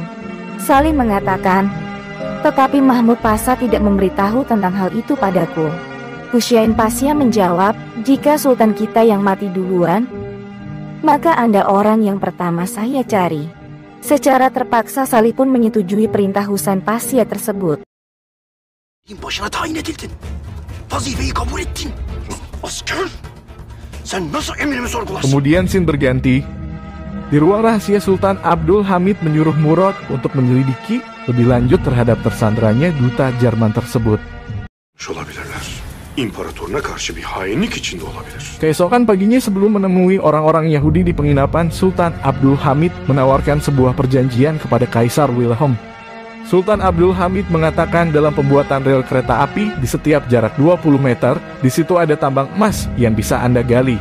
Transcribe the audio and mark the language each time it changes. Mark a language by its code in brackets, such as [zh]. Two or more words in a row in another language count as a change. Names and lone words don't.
[id] Salih mengatakan, tetapi Mahmud Pasha tidak memberitahu tentang hal itu padaku. Husain Pasha menjawab, jika sultan kita yang mati duluan, maka Anda orang yang pertama saya cari. Secara terpaksa Salih pun menyetujui perintah Husain Pasha tersebut. [tr] Başına tayin edildin. Vazifeyi kabul ettin. Asker, sen nasıl emrimi sorgularsın? [id] Kemudian scene berganti. Di ruang rahasia Sultan Abdul Hamid menyuruh Murad untuk menyelidiki lebih lanjut terhadap tersandranya duta Jerman tersebut. [tr] Olabilirler. İmparatoruna karşı bir hainlik içinde olabilir. [id] Keesokan paginya sebelum menemui orang-orang Yahudi di penginapan, Sultan Abdul Hamid menawarkan sebuah perjanjian kepada Kaisar Wilhelm. Sultan Abdul Hamid mengatakan dalam pembuatan rel kereta api di setiap jarak 20 meter, di situ ada tambang emas yang bisa Anda gali.